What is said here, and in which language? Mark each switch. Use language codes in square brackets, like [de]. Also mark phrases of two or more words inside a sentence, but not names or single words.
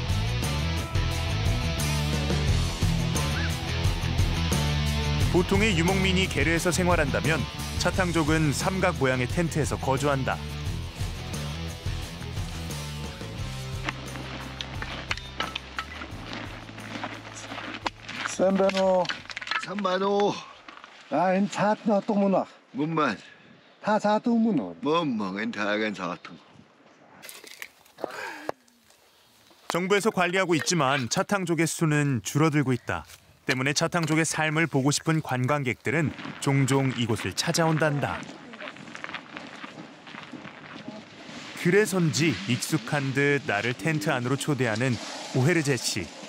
[ko] 보통의 유목민이 게르에서 생활한다면 차탕족은 삼각 모양의 텐트에서 거주한다. [mn] 샌베노. 3만호. Энэ цаатны отго мөн баг. Мөн маань. Та цаатан мөн үү? Мөн энэ таагийн цаатан. [ko] 정부에서 관리하고 있지만 차탕족의 수는 줄어들고 있다. 때문에 차탕족의 삶을 보고 싶은 관광객들은 종종 이곳을 찾아온단다. 그래서인지 익숙한 듯 나를 텐트 안으로 초대하는 오헤르제 씨.